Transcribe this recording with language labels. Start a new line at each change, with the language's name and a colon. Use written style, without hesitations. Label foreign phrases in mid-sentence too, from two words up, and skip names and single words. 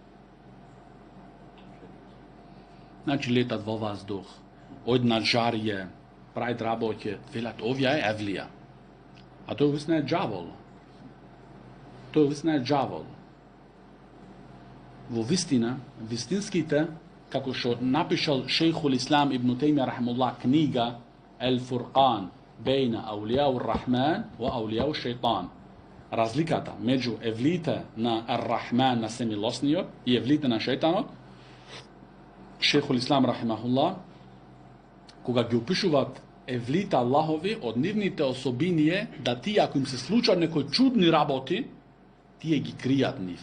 Macedonian: Значи летат во воздух, однад жарје, прави работи, велат овие е евлија. А тој висна е џавол. Во вистина, вистинските, како што напишал шејхул Ислам ибн Теймија рахимуллах книга Ел Фуркан бейна аулијау Рахман ва аулијау Шејтан. Разликата меѓу евлите на Ар-Рахман, на семилосниот, и евлите на Шејтанот, шејхул Ислам рахимахуллах, кога ги опишуваат евлите Аллахови, од нивните особини е да тие, ако им се случат некои чудни работи, тие ги кријат нив.